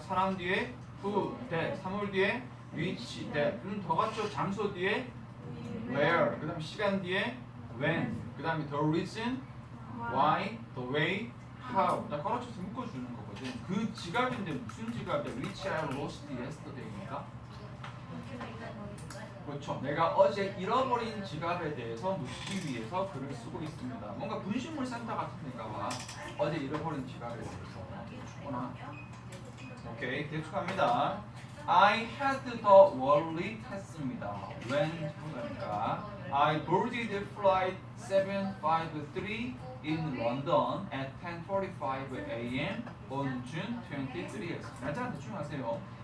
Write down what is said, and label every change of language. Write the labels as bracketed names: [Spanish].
[Korean] 사람 뒤에 who, that 사물 뒤에 which, that 더 같죠. 장소 뒤에 where 그 다음에 시간 뒤에 when 그 다음에 the reason why, the way, how 나 걸어쳐서 묶어주는 거거든. 그 지갑인데 무슨 지갑이야? [English] Which I lost yesterday니까. [Korean] 그렇죠. 내가 어제 잃어버린 지갑에 대해서 묻기 위해서 글을 쓰고 있습니다. 뭔가 분식물 센터 같은 데가 봐. 어제 잃어버린 지갑에 대해서 추구나. 오케이, 계속합니다. [English] I had the wallet [Korean] 했습니다. [English] When 그러니까 I boarded flight 753 in London at 10:45 a.m. on June 23th. [Korean] 날짜 대충 하세요.